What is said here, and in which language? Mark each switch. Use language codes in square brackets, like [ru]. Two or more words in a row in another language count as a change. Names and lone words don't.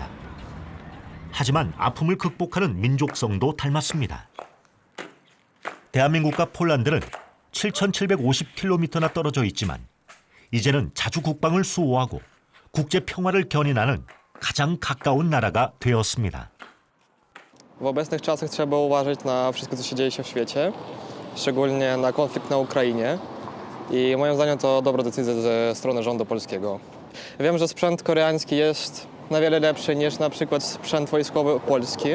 [ko] 하지만 아픔을 극복하는 민족성도 닮았습니다. 대한민국과 폴란드는 7,750km나 떨어져 있지만 이제는 자주 국방을 수호하고 국제 평화를 견인하는 가장 가까운 나라가 되었습니다. [pl] W obecnych czasach trzeba uważać na wszystko, co się dzieje w świecie, szczególnie na konflikt na Ukrainie. I moim zdaniem to dobra decyzja ze strony rządu polskiego. Wiem, że sprzęt koreański jest na wiele lepszy niż na przykład sprzęt wojskowy polski.